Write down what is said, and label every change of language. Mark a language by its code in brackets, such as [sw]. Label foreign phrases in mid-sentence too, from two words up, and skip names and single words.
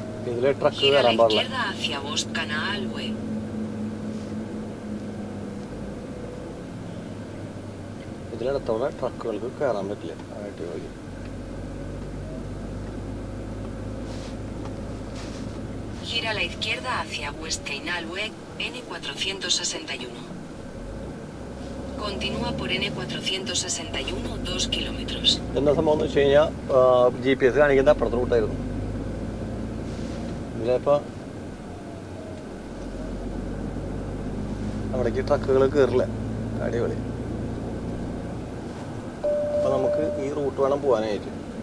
[ml] ഇതിലെ ട്രക്ക് [es] Gira a la [ml] കയറാൻ പാടില്ല. [es] izquierda hacia Boscanaalwe. [ml] ഇതിനടുത്തോടെ ട്രക്കുകൾക്ക് കയറാൻ പറ്റില്ല. അടിപൊളി. [es] Gira a la izquierda hacia Boscanaalwe, N461. Continúa por N461, 2 kilómetros. [ml] എന്താ സംഭവം എന്ന് വെച്ച് കഴിഞ്ഞാൽ GPS കാണിക്കുന്നത് അപ്പുറത്തെ റൂട്ടായിരുന്നു. ഇതിലിപ്പോൾ അവിടേക്ക് ട്രക്കുകൾ കയറില്ല. അടിപൊളി. അപ്പോൾ നമുക്ക് ഈ റൂട്ട് വേണം പോകാനായിട്ട്.